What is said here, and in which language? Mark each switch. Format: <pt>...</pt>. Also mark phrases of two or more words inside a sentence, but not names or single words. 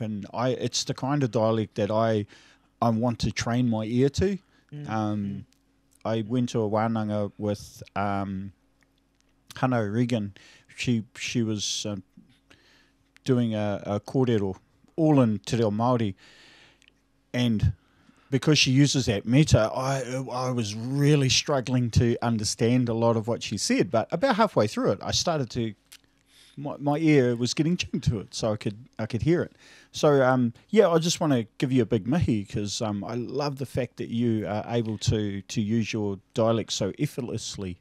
<en>And it's the kind of dialect that I want to train my ear to. I went to a wānanga with Hana Regan. She was doing a kōrero all in</en> <mi>te reo Māori,</mi> <en>and because she uses that meta, I was really struggling to understand a lot of what she said. But about halfway through it, I started to my ear was getting tuned to it, so I could hear it. So I just want to give you a big mihi, because I love the fact that you are able to use your dialect so effortlessly.</en>